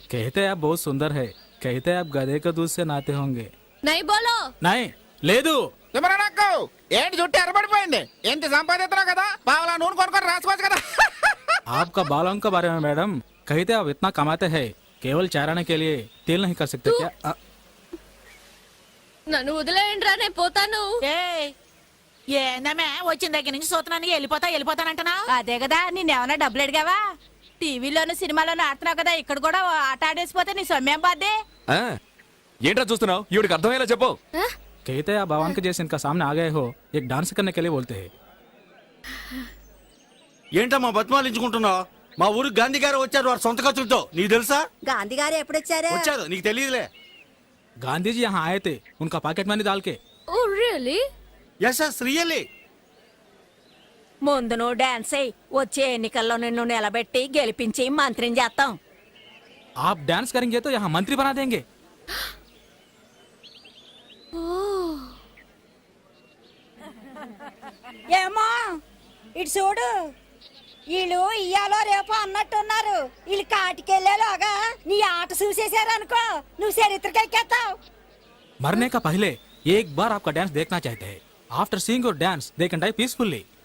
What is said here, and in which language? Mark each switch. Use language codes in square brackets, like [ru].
[hi] कहते हैं आप बहुत सुंदर है, कहते हैं आप गधे के दूध से नहाते होंगे। नहीं बोलो। नहीं [te] లేదు. నాకు ఏంటి చుట్టూ ఎర్రబడిపోయింది? ఎంత సంపాదిస్తున్నావు కదా, పావలా నూనె కొనుక్కొని రాసుకోవచ్చు కదా. [hi] आपका बालों के बारे में मैडम कहते आप इतना कमाते हैं, केवल चाराने के लिए तेल नहीं कर सकते क्या? [te] నన్ను వదిలేయండి రా, నేను పోతాను. ఏందమ్మే వచ్చిన దగ్గర నుంచి చూస్తున్నాను వెళ్ళిపోతానంటున్నా? అదే కదా, నిన్నేమన్నా డబ్బులు అడిగావా? టీవీలోను సినిమాలోను ఆడుతున్నావు కదా, ఇక్కడ కూడా ఆట ఆడేసిపోతే నీ సొమ్మేం బాధ్యే? ఆ, ఏంట్రా చూస్తున్నావు? ఈవిడికి అర్థమయ్యేలా చెప్పు. [hi] कहते हैं आप भगवान के जैसे इनका सामने आ गए हो, एक डांस करने के लिए बोलते हैं। [te] ఏంటమ్మా బతిమాలించుకుంటున్నావు? మా ఊరికి గాంధీ గారు వచ్చారు వారి సొంత ఖర్చులతో. నీకు తెలుసా? గాంధీ గారు ఎప్పుడొచ్చారు? వచ్చారు, నీకు తెలియదులే. [hi] गांधी जी यहाँ आए थे, उनका पॉकेट मनी डाल के। [en] Oh really? Yes yes really. [te] ముందు నువ్వు డాన్స్ అయ్యి వచ్చే ఎన్నికల్లో నిన్ను నిలబెట్టి గెలిపించి మంత్రిని చేస్తాం. [hi] आप डांस करेंगे तो यहाँ मंत्री बना देंगे। [te] ఏమో ఇటు చూడు, వీళ్ళు ఇయ్యాలో రేపు అన్నట్టున్నారు. వీళ్ళు కాటికెళ్ళేలోగా నీ ఆట చూసేశారనుకో, నువ్వు చరిత్రకెక్కేస్తావు. [hi] मरने का पहले एक बार आपका डांस देखना चाहते हैं। [en] After seeing your dance they can die peacefully.